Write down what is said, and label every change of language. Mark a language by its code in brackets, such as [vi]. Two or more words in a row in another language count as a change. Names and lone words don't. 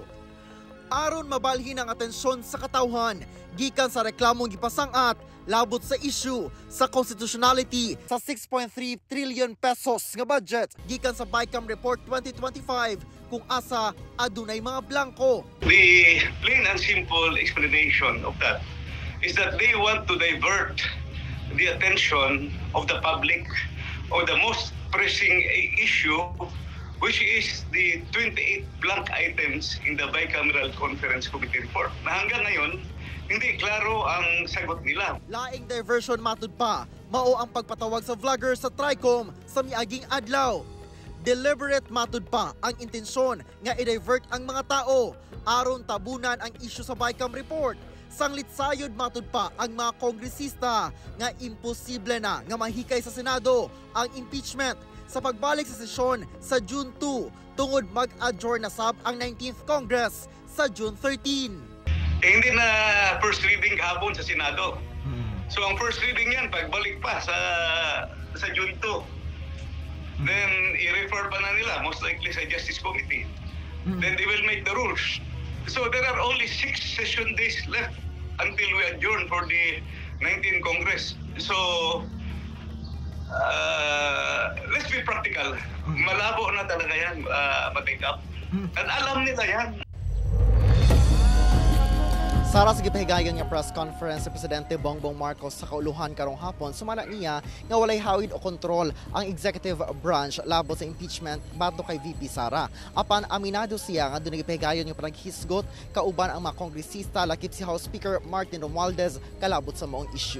[ceb] Aron mabalhin ang atensyon sa katawhan gikan sa reklamong gipasang-at labot sa issue sa constitutionality sa 6.3 trillion pesos nga budget gikan sa BICAM Report 2025 kung asa adunay mga blanco. [en] The plain and simple explanation of that is that they want to divert the attention of the public on the most pressing issue which is the 28 blank items in the Bicameral Conference Committee report. [tl] Na hanggang ngayon, hindi klaro ang sagot nila. [ceb] Laing diversion matud pa, mao ang pagpatawag sa vlogger sa TRICOM sa miaging adlaw. Deliberate matud pa ang intensyon nga i-divert ang mga tao aron tabunan ang isyu sa Bicam report. Sanglit sayod matud pa ang mga kongresista nga imposible na nga mahikay sa Senado ang impeachment sa pagbalik sa sesyon sa June 2 tungod mag-adjourn na sab ang 19th Congress sa June 13. [tl] Hindi na [en] first reading [tl] kahapon sa Senado. So ang [en] first reading [tl] yan pagbalik pa sa June 2. Then i-refer pa na nila [en] most likely [tl] sa Justice Committee. [en] Then they will make the rules. So there are only 6 session days left until we adjourn for the 19th Congress. So let's be practical. [tl] Malabo na talaga yan ma-take up. At alam nila yan. [ceb] Sara sa gipahigayon nga [en] press conference [ceb] sa Presidente Bongbong Marcos sa kauluhan karong hapon, sumala niya nga walay hawid o kontrol ang [en] executive branch [ceb] labot sa impeachment batok kay VP Sara. Apan aminado siya nga doon gipahigayon nga panaghisgot kauban ang mga kongresista lakip si House Speaker Martin Romualdez kalabot sa maong issue.